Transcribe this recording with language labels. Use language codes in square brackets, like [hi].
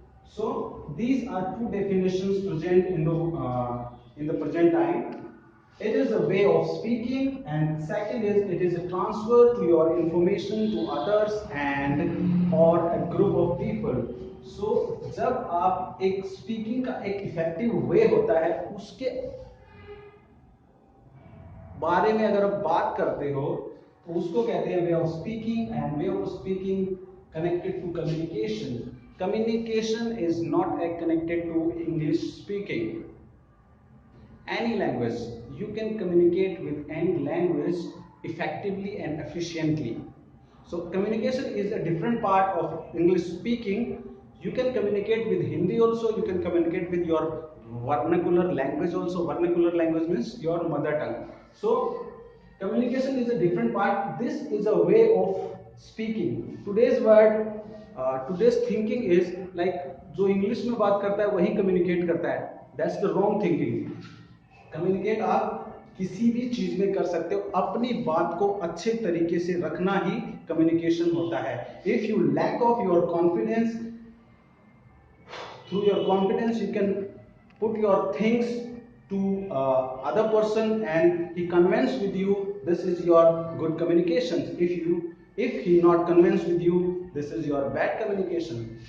[en] So these are two definitions present in the present time. It is a way of speaking, and second is it is a transfer to your information to others and or a group of people. [hi] So जब आप एक speaking का एक effective way होता है उसके बारे में अगर आप बात करते हो तो उसको कहते हैं way of speaking, [en] And way of speaking connected to communication. Communication is not connected to English speaking. Any language, you can communicate with any language effectively and efficiently. So communication is a different part of English speaking. You can communicate with Hindi also, you can communicate with your vernacular language also. Vernacular language means your mother tongue. So communication is a different part. This is a way of speaking. Today's word, today's thinking is like [hi] जो English में बात करता है वही communicate करता है. [en] That's the wrong thinking. [hi] Communicate आप किसी भी चीज में कर सकते हो, अपनी बात को अच्छे तरीके से रखना ही कम्युनिकेशन होता है. [en] If you lack of your confidence, through your confidence you can put your things to other person and he convince with you, this is your good communication. If he not convince with you, this is your bad communication.